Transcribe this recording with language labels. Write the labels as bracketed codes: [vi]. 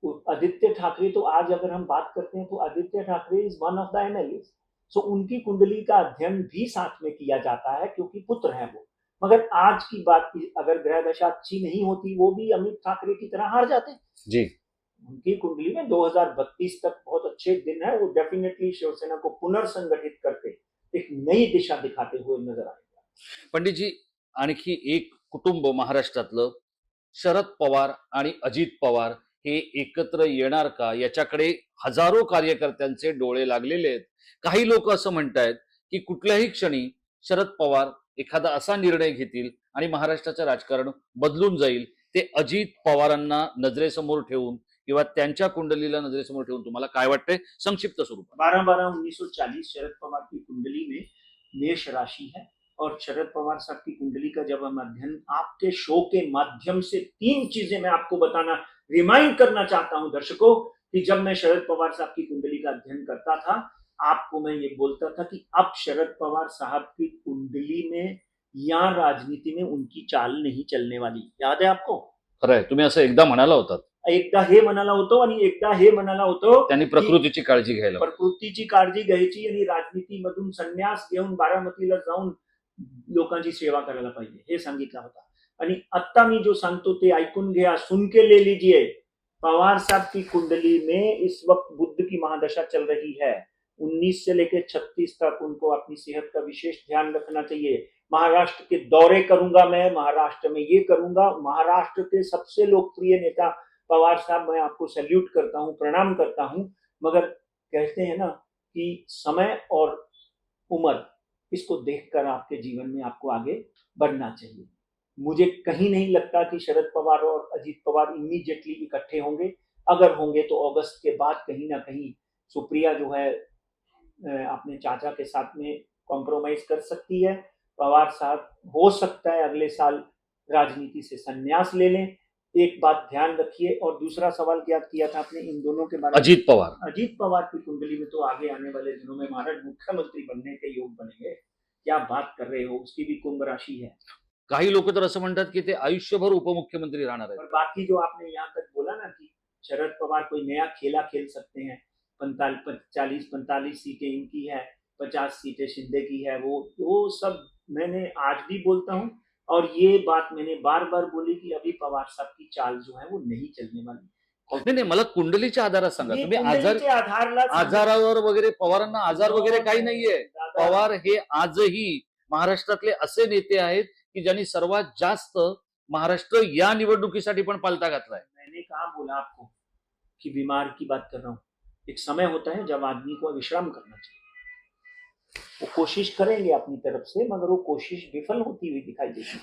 [hi] आदित्य ठाकरे तो आज अगर हम बात करते हैं तो Aditya Thackeray [en] is one of the MLA, so [hi] उनकी कुंडली का अध्ययन भी साथ में किया जाता है क्योंकि पुत्र है वो। मगर आज की बात की अगर ग्रह दशा अच्छी नहीं होती, वो भी अमित ठाकरे की तरह हार जाते जी। उनकी कुंडली में 2032 तक बहुत अच्छे दिन है, वो डेफिनेटली शिवसेना को पुनर्संगठित करके एक नई दिशा दिखाते हुए नजर आएगा। [mr] पंडित जी आणखी एक कुटुंब महाराष्ट्रातलं शरद पवार आणि अजित पवार हे एकत्र येणार का याच्याकडे हजारो कार्यकर्त्यांचे डोळे लागलेले आहेत. काही लोक असं म्हणतायत की कुठल्याही क्षणी शरद पवार एखादा असा निर्णय घेतील आणि महाराष्ट्राचं राजकारण बदलून जाईल. ते अजित पवारांना नजरेसमोर ठेवून किंवा त्यांच्या कुंडलीला नजरेसमोर ठेवून तुम्हाला काय वाटतंय संक्षिप्त स्वरूपात? [hi] 12/12/1940 शरद पवार की कुंडली में मेष राशि है और शरद पवार साहब की कुंडली का जब हम अध्ययन आपके शो के माध्यम से 3 चीजें मैं आपको बताना रिमाइंड करना चाहता हूं दर्शकों कि जब मैं शरद पवार साहब की कुंडली का अध्ययन करता था, आपको मैं ये बोलता था कि अब शरद पवार साहब की कुंडली में या राजनीति में उनकी चाल नहीं चलने वाली। याद है आपको? [mr] खरंय, तुम्ही असं एकदा म्हणाला होतात. एकदा हे म्हणाला होतो आणि एकदा हे म्हणाला होतो त्यांनी प्रकृतीची काळजी घ्यायला. प्रकृतीची काळजी घ्यायची आणि राजनीतीमधून संन्यास घेऊन बारामतीला जाऊन लोकांची सेवा करायला पाहिजे हे सांगितलं होता। आणि आता मी जो सांगतो ते ऐकून घ्या, [hi] सुन के ले लीजिए। पवार साहब की कुंडली में इस वक्त बुध की महादशा चल रही है। 19 से लेकर 36 तक उनको अपनी सेहत का विशेष ध्यान रखना चाहिए। महाराष्ट्र के दौरे करूंगा मैं, महाराष्ट्र में ये करूंगा। महाराष्ट्र के सबसे लोकप्रिय नेता पवार साहब, मैं आपको सैल्यूट करता हूं, प्रणाम करता हूं, मगर कहते हैं ना कि समय और उम्र इसको देखकर आपके जीवन में आपको आगे बढ़ना चाहिए। मुझे कहीं नहीं लगता कि शरद पवार और अजीत पवार इमीडिएटली इकट्ठे होंगे। अगर होंगे तो अगस्त के बाद कहीं ना कहीं सुप्रिया जो है अपने चाचा के साथ में कॉम्प्रोमाइज कर सकती है। पवार साहब हो सकता है अगले साल राजनीति से संन्यास ले लें। एक बात ध्यान रखिए। और दूसरा सवाल क्या किया था आपने इन दोनों के बारे में? अजीत पवार अजीत पवार की कुंडली में तो आगे आने वाले दिनों में महाराज मुख्यमंत्री बनने के योग बनेंगे। क्या बात कर रहे हो, उसकी भी कुंभ राशि है। [mr] काही लोक तर असं म्हणतात की ते आयुष्यभर उपमुख्यमंत्री राहणार आहेत. [hi] और बाकी जो आपने यहाँ तक बोला ना कि शरद पवार कोई नया खेला खेल सकते हैं, 40-45 सीटें इनकी है, 50 सीटें शिंदे की है, वो सब मैंने आज भी बोलता हूँ। और ये बात मैंने बार बार बोली कि अभी पवार साहब की चाल जो है वो नहीं चलने वाली। [mr] नाही नाही, मला कुंडलीच्या आधारात सांगा. [hi] ये [mr] तुम्ही कुंडलीचे आधारला आजारावर वगैरे पवारांना आजार वगैरे काही नाहीये. दादा, पवार हे आजही महाराष्ट्रातले असे नेते आहेत की ज्यांनी सर्वात जास्त महाराष्ट्र या निवडणुकीसाठी पण पालथा घातलाय. [hi] मैंने कहा बोला आपको कि बीमार की बात कर रहा हूँ। एक समय होता है जब आदमी को विश्राम करना चाहिए। वो कोशिश करेंगे अपनी तरफ से, मगर वो कोशिश विफल होती हुई दिखाई देती है।